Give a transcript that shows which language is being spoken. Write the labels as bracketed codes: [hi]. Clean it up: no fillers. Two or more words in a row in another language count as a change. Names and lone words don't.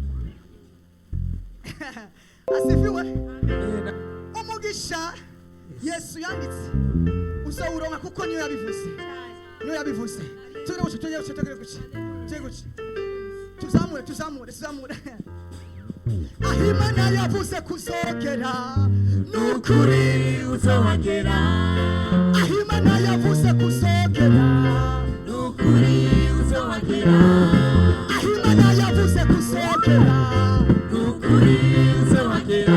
[rn] Asifiwe. Amen. Umugisha Yesu yanditse uzawuronka kuko niyo yabivuze. Niyo yabivuze. Tuzamure. Ahimana yavuze kuzogera nukuri uzohagera. Ahimana yavuze kuzogera Nukuri uzohagera. Ahimana yavuze kuzogera Nukuri uzohagera.